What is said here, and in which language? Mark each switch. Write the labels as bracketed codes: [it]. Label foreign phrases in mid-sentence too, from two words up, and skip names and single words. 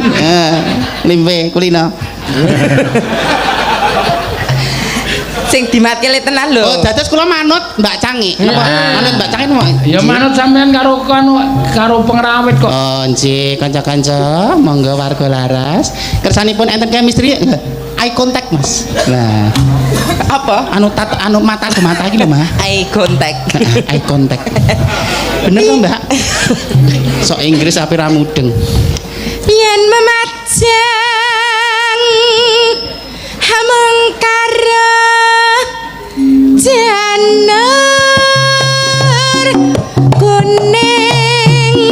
[jv] Nglimpe kulino. sing dimatke le tenan lho. Oh, dados kula manut Mbak Cangi. Napa? Manut Mbak Cangi mau. Ya manut sampean karo pengrawit kok. Oh, nggih, kanca-kanca, monggo warga laras. Kersanipun enten [en] chemistry eye contact, [jv] Mas. Nah, Apa? anu mata ke mata iki lho, Mas. [en] Eye contact. Eye contact. [jv] Bener to, Mbak? Sok Inggris ape ra mudeng. Yen memajang hamengkara janar kuning.